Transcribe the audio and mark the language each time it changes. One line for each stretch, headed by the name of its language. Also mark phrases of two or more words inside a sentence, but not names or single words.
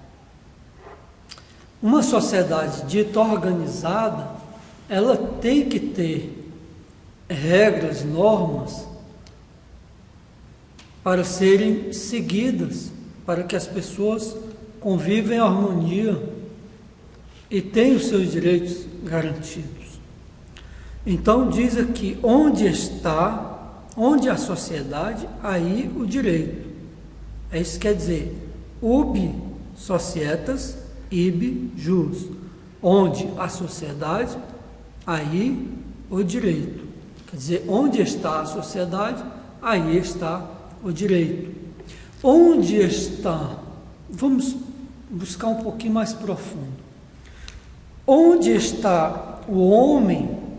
Portuguese: Uma sociedade dita organizada, ela tem que ter regras, normas para serem seguidas, para que as pessoas convivam em harmonia e tenham os seus direitos garantidos. Então diz aqui, onde a sociedade, aí o direito. É isso que quer dizer,
Latin: ubi societas, ibi jus.
Portuguese: Onde a sociedade, aí o direito. Quer dizer, onde está a sociedade, aí está o direito. Onde está? Vamos buscar um pouquinho mais profundo. Onde está o homem?